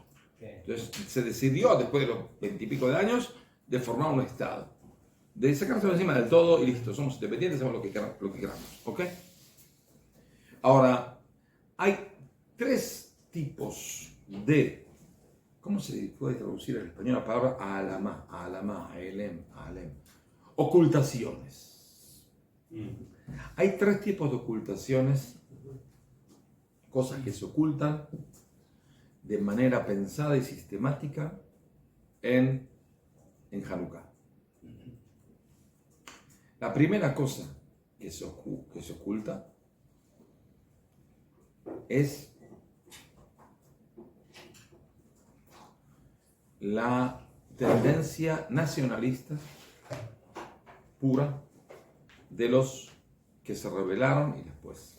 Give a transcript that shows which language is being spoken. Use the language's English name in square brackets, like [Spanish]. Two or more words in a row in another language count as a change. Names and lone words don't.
[Spanish] Entonces se decidió, después de los 20 y pico de años, de formar un Estado, de sacárselo de encima del todo y listo, somos independientes, hacemos lo que queramos. ¿Ok? Ahora, hay 3 tipos de, ¿cómo se puede traducir en español la palabra alamá, aelem? Ocultaciones. Hay 3 tipos de ocultaciones, cosas que se ocultan de manera pensada y sistemática en Hanukkah. La primera cosa que se oculta es la tendencia nacionalista pura de los que se rebelaron y después.